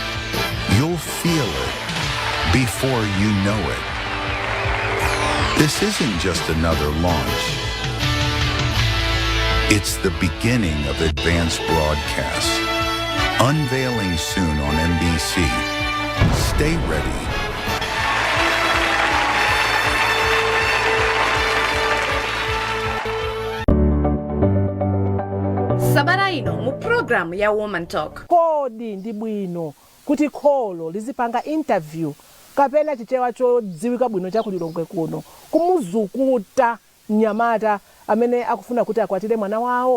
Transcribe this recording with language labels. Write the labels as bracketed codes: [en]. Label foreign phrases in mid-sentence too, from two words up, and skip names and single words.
[en] You'll feel it before you know it. This isn't just another launch. It's the beginning of advanced broadcasts. Unveiling soon on NBC. Stay ready. [ny] Sabata ino mu program ya Woman Talk. Kodi ndi bwino kuti kholo lizipanga interview kapena chichewa chodziwika bwino cha kulilongwe kuno kumuzukuta mnyamata amene akufuna kuti akwatire mwana wawo.